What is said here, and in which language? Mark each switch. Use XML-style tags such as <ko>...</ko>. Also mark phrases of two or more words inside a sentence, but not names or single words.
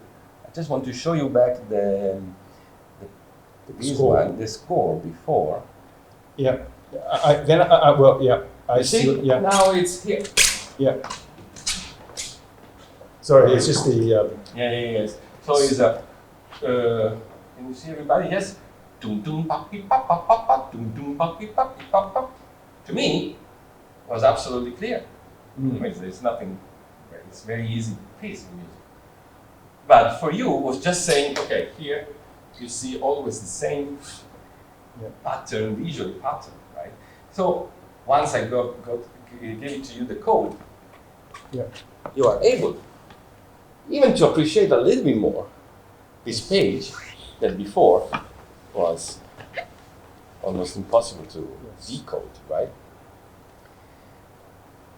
<en>I just want to show you back the score before. Yeah. I You see? Yeah. Now it's here. Yeah. Sorry, it's just the. Yes. So it's a. Can you see everybody? Yes. Dum dum pa pi pa pa pa pa dum dum pa pi pa pi pa pa. To me, it was absolutely clear. There's nothing. It's very easy to pace the music. But for you, it was just saying, okay, here you see always the same pattern, visual pattern, right? So once I gave it to you the code, you are able even to appreciate a little bit more this page that before was almost impossible to decode, right?</en>